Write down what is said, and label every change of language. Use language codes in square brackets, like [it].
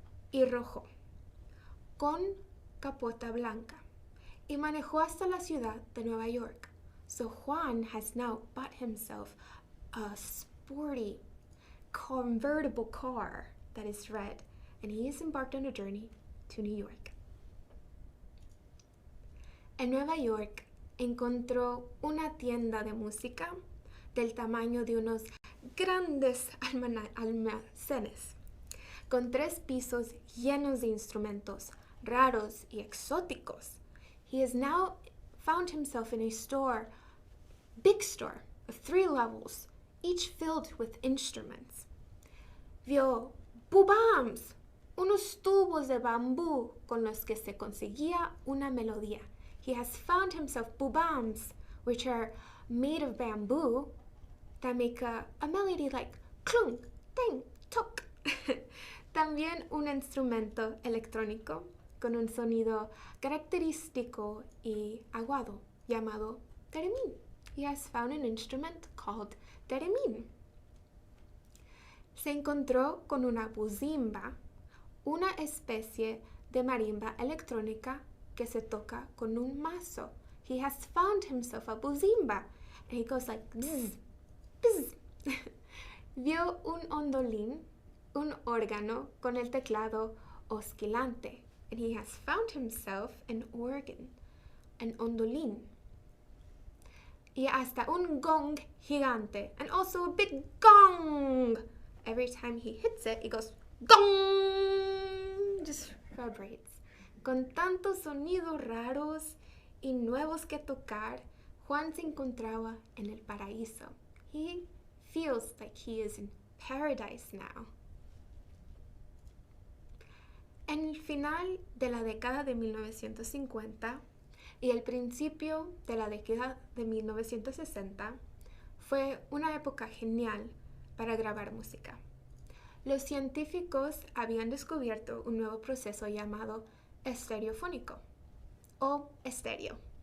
[es] y rojo, con capota blanca, y manejó hasta la ciudad de Nueva York. [en] So Juan has now bought himself a sporty convertible car that is red, and he is embarked on a journey to New York. [es] En Nueva York encontró una tienda de música del tamaño de unos grandes almacenes, con 3 pisos llenos de instrumentos raros y exóticos. [en] He has now found himself in a store, big store, of 3 levels, each filled with instruments. [es] Vio bubams, unos tubos de bambú con los que se conseguía una melodía. [en] He has found himself bubams, which are made of bamboo, that make a melody like clunk, ting, tok. [es] También un instrumento electrónico con un sonido característico y agudo llamado theremin. [en] He has found an instrument called theremin. [es] Se encontró con una buzimba, una especie de marimba electrónica que se toca con un mazo. [en] He has found himself a buzimba, and he goes like bzz, bzz. [es] Vio un ondolín, un órgano con el teclado oscilante, [en] and he has found himself an organ, an ondolín. [es] Y hasta un gong gigante, [en] and also a big gong. Every time he hits it, it goes gong, just vibrates. [es] Con tantos sonidos raros y nuevos que tocar, Juan se encontraba en el paraíso. [en] He feels like he is in paradise now. [es] En el final de la década de 1950 y el principio de la década de 1960 fue una época genial para grabar música. Los científicos habían descubierto un nuevo proceso llamado estereofónico o estéreo.